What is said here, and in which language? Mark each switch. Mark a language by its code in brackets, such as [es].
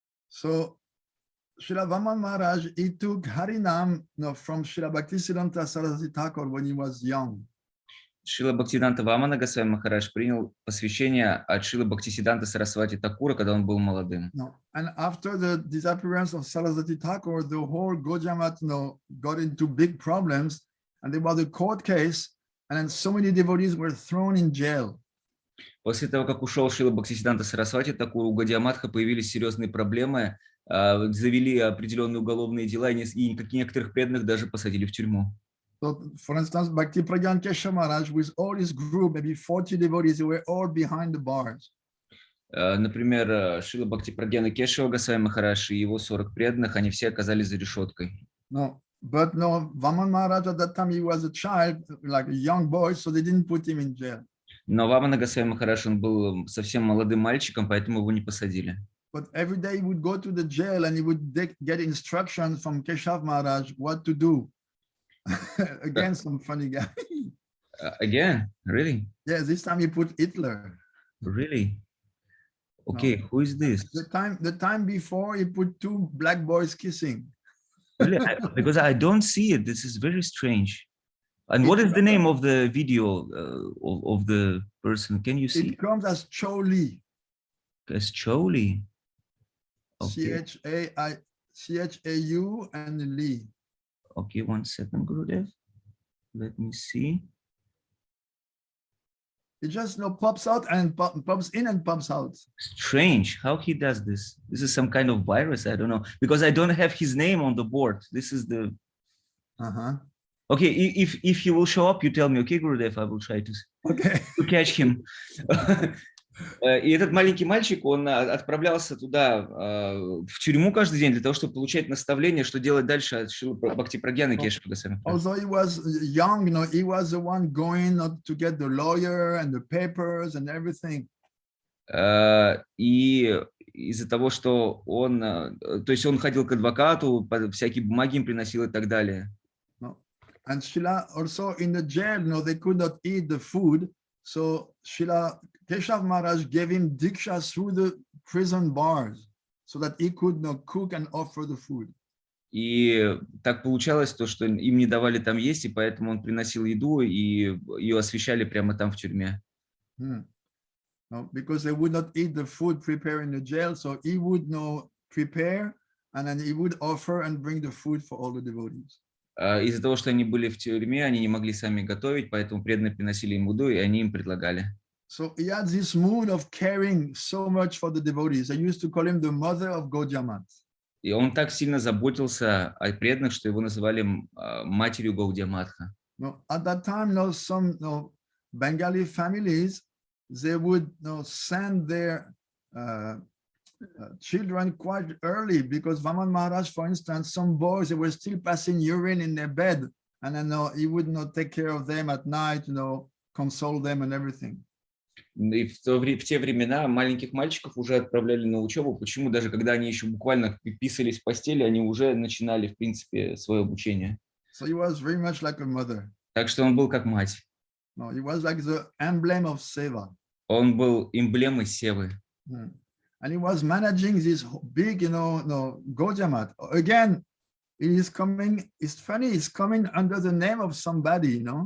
[en] So Srila Vamana Maharaj, he took Harinam from Srila Bhaktisiddhanta Saraswati Thakur when he was young. [ru] Шрила Бхактиведанта Вамана Госвами Махарадж принял посвящение от Шрила Бхактисиддханты Сарасвати Такура, когда он был молодым. [en] And after the disappearance of Saraswati Thakur, the whole Gojamat got into big problems, and there was a court case, and then so many devotees were thrown in jail. [ru] После того, как ушел Шрила Бхактисиддханта Сарасвати Такур, у Гаудия-матха появились серьезные проблемы, завели определенные уголовные дела, и некоторых преданных даже посадили в тюрьму. [en] So, for instance, Bhakti-Pragyan Maharaj, with all his group, maybe 40 devotees, they were all behind the bars. [ru] Например, Шрила Бхакти-Прагьяна Кешава Госвами Махарадж и его 40 преданных, они все оказались за решеткой. [en] But Vamana Maharaj at that time, he was a child, like a young boy, so they didn't put him in jail. [ru] Но Вамана Госвами Махарадж, он был совсем молодым мальчиком, поэтому его не посадили. [en] But every day he would go to the jail and he would get instructions from Keshav Maharaj what to do. Again, some funny guy. Again? Really? Yeah, this time he put Hitler. Really? Okay, who is this? The time before he put two black boys kissing. Really? Because I don't see it. This is very strange. And what is the name of the video of the person? Can you see? It comes as Choli. As Choli. Okay. Chau and Lee. Okay, 1 second, Gurudev. Let me see. It just pops out and pops in and pops out. Strange how he does this. This is some kind of virus. I don't know, because I don't have his name on the board. This is the. Okay, if he will show up, you tell me. Okay, Gurudev, I will try to catch him. [ru] И этот маленький мальчик, он отправлялся туда, в тюрьму каждый день для того, чтобы получать наставления, что делать дальше от Шрилы Бхакти-Прагьяны Кешава Госвами. [en] Although he was young, he was the one going to get the lawyer and the papers and everything. [ru] И из-за того, что он, то есть он ходил к адвокату, всякие бумаги им приносил и так далее. [en] And Srila also in the jail, they could not eat the food, so Srila Keshav Maharaj gave him diksha through the prison bars so that he could cook and offer the food. [ru] И так получалось то, что им не давали там есть, и поэтому он приносил еду, и ее освещали прямо там в тюрьме. [en] Because they would not eat the food prepared in the jail, so he would prepare, and then he would offer and bring the food for all the devotees. [ru] Из-за того, что они были в тюрьме, они не могли сами готовить, поэтому преданные приносили им еду, и они им предлагали. [en] So he had this mood of caring so much for the devotees. I used to call him the mother of Gaudiya-mat. [ru] И он так сильно заботился о преданных, что его называли матерью Гаудия-матха. [en] At that time, some Bengali families, they would send their children quite early, because Vamana Maharaj, for instance, some boys, they were still passing urine in their bed, and then he would not take care of them at night, console them and everything. [ru] И в те времена маленьких мальчиков уже отправляли на учебу. Почему? Даже когда они еще буквально писались в постели, они уже начинали, в принципе, свое обучение. [en] So he was very much like a mother. [ru] Так что он был как мать. [en] No, he was like the emblem of seva. [ru] Он был эмблемой севы. [en] And he was managing this big, Gaudiya-mat. Again, it's funny, it's coming under the name of somebody,